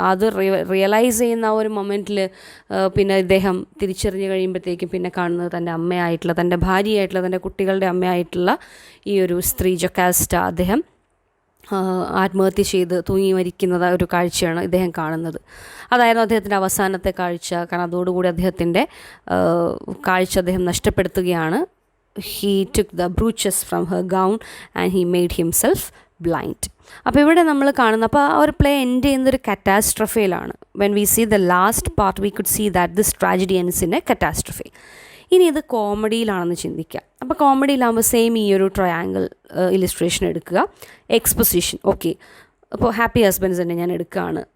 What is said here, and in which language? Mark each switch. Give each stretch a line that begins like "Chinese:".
Malayalam: അത് റിയലൈസ് ചെയ്യുന്ന ആ ഒരു മൊമെൻറ്റിൽ പിന്നെ ഇദ്ദേഹം തിരിച്ചറിഞ്ഞ് കഴിയുമ്പോഴത്തേക്കും പിന്നെ കാണുന്നത് തൻ്റെ അമ്മയായിട്ടുള്ള, തൻ്റെ ഭാര്യയായിട്ടുള്ള, തൻ്റെ കുട്ടികളുടെ അമ്മയായിട്ടുള്ള ഈ ഒരു സ്ത്രീ ജൊക്കാസ്റ്റ, അദ്ദേഹം ആത്മഹത്യ ചെയ്ത് തൂങ്ങി മരിക്കുന്നത് ഒരു കാഴ്ചയാണ് ഇദ്ദേഹം കാണുന്നത്. അതായിരുന്നു അദ്ദേഹത്തിൻ്റെ അവസാനത്തെ കാഴ്ച. കാരണം അതോടുകൂടി അദ്ദേഹത്തിൻ്റെ കാഴ്ച അദ്ദേഹം നഷ്ടപ്പെടുത്തുകയാണ്.
English: he took the brooches from her gown and he made himself blind.
Malayalam: അപ്പോൾ ഇവിടെ നമ്മൾ കാണുന്ന, അപ്പോൾ ആ ഒരു പ്ലേ എൻഡ് ചെയ്യുന്നൊരു കറ്റാസ്ട്രഫയിലാണ്.
English: When we see the last part we could see that this tragedy ends in a catastrophe.
Malayalam: ഇനി ഇത് കോമഡിയിലാണെന്ന് ചിന്തിക്കുക. അപ്പോൾ കോമഡിയിലാകുമ്പോൾ സെയിം ഈ ഒരു ട്രയാങ്കിൾ ഇലിസ്ട്രേഷൻ എടുക്കുക. എക്സ്പൊസിഷൻ, ഓക്കെ, അപ്പോൾ ഹാപ്പി ഹസ്ബൻഡ്സ് തന്നെ ഞാൻ എടുക്കുകയാണ്.